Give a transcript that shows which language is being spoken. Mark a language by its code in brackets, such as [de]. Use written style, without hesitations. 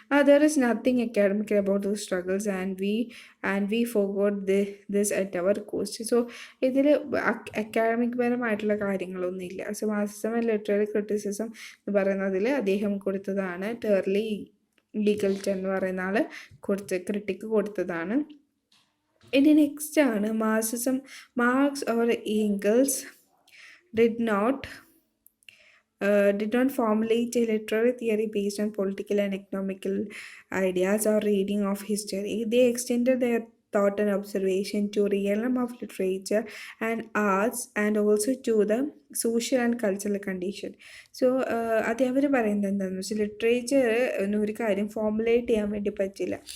[en] There is nothing academic about the struggles and we forgot this at our cost. [ml] So ഇതിൽ academic പരമായിട്ടുള്ള കാര്യങ്ങളൊന്നുമില്ല. So Marxism and literary criticism എന്ന് പറയുന്നതിൽ അദ്ദേഹം കൊടുത്തതാണ്. ടെറി എഗ്ലറ്റൻ എന്ന് പറയുന്ന ആൾ ക്രിട്ടിക്ക് കൊടുത്തതാണ്. ഇനി നെക്സ്റ്റ് ആണ് [en] Marx or Engels did not formulate a literary theory based on political and economical ideas or reading of history. They extended their thought and observation to realm of literature and arts and also to the social and cultural condition. [ml] So അത് അവർ പറയുന്നത് എന്താണെന്ന് വെച്ചാൽ literature ഒരു കാര്യം formulate ചെയ്യാൻ വേണ്ടി പറ്റില്ല.